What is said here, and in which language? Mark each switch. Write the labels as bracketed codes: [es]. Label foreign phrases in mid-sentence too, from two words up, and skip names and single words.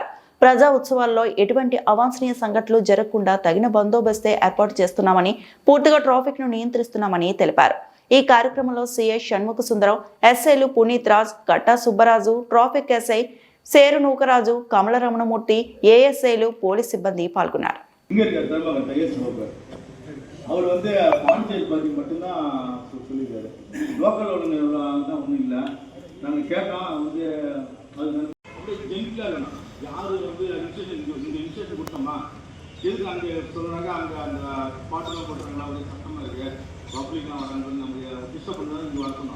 [te] ప్రజా ఉత్సవాల్లో ఎటువంటి అవాంఛనీయ సంఘటనలు జరగకుండా తగిన బందోబస్తే ఏర్పాటు చేస్తున్నామని, పూర్తిగా ట్రాఫిక్ ను నియంత్రిస్తున్నామని తెలిపారు. ఈ కార్యక్రమంలో సిఐ షణ్ముఖ సుందరం, ఎస్ఐలు పునీత్ రాజ్, కట్టా సుబ్బరాజు, ట్రాఫిక్ ఎస్ఐ సేరు నూకరాజు, కమల రమణమూర్తి, ఏఎస్ఐలు, పోలీస్ సిబ్బంది పాల్గొన్నారు. [ta] அவர் வந்து பாண்டிச்சேரி பற்றி மட்டும்தான் சொல்லியிருக்காரு. லோக்கல் ஒன்றுங்க தான் ஒன்றும் இல்லை. நாங்கள் கேட்டோம் வந்து அது ஜென்டிலாக இருக்கணும். யார் வந்து இந்த இன்ஸ்ட்ரக்ஷன் கொடுத்தோமா எதுக்கு அங்கே சொல்கிறாங்க, அங்கே அந்த பாட்டுலாம் போட்டுறாங்களா, ஒரு சட்டமாக இருக்குது, பப்ளிக்லாம் வராங்க, நம்ம டிஸ்டர்ப் பண்ணுறது இங்கே வரணும்.